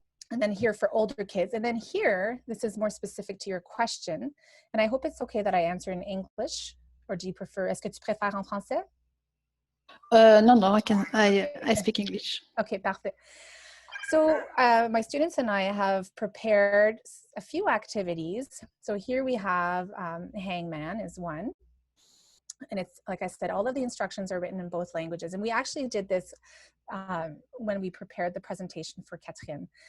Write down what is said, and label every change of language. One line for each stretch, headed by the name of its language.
English: And then here for older kids. And then here, this is more specific to your question. And I hope it's okay that I answer in English. Or do you prefer,
French: est-ce que tu préfères en français?
English: No, I speak English.
French: Okay, parfait.
English: So my students and I have prepared a few activities. So here we have Hangman is one. And it's, like I said, all of the instructions are written in both languages. And we actually did this when we prepared the presentation for Catherine.